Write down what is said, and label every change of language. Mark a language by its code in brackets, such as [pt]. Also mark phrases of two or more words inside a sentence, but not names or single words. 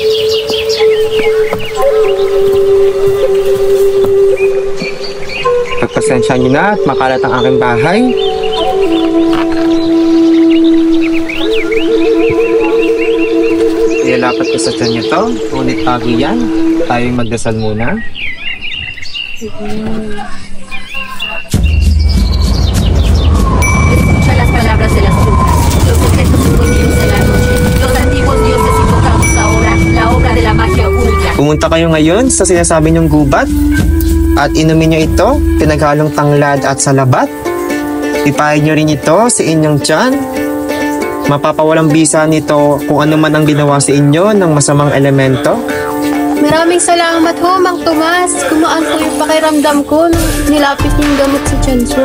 [tl] Pagpasensya niyo na at makalat ang aking bahay. Ilalapat ko sa tiyan niyo to. Ngunit bago yan, tayo'y magdasal muna. [es] Escucha las palabras de las brujas. Los secretos escondidos de la noche. Los antiguos dioses invocamos ahora la obra de la magia oculta. [tl] Pumunta kayo ngayon sa sinasabi niyong gubat at inumin niyo ito, pinaghalong tanglad at salabat. Ipahin niyo rin ito sa inyong tiyan. Mapapawalang bisa nito kung ano man ang ginawa sa inyo ng masamang elemento. Maraming salamat ho, Mang Tomas. Kumaan po yung pakiramdam ko nung nilapit yung gamot sa tiyan ko.